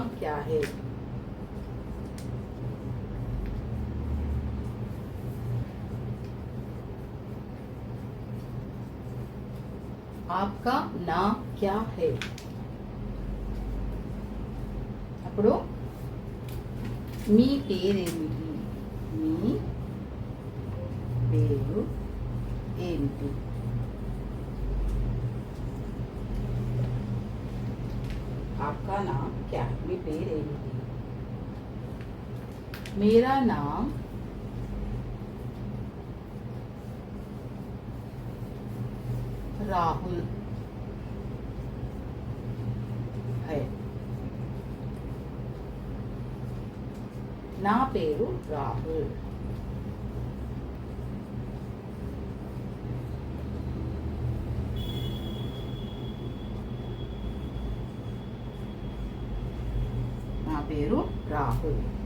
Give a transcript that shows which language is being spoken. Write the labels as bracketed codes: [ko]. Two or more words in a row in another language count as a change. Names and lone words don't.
[hi] क्या है? आपका नाम क्या है? [te] అప్పుడు మీ పేరేమిటి? మీ పేరు ఏమిటి? [hi] आपका नाम क्या है? [te] మీ పేరేమిటి? [hi] मेरा नाम राहुल है. [te] నా పేరు రాహుల్. నా పేరు రాహుల్.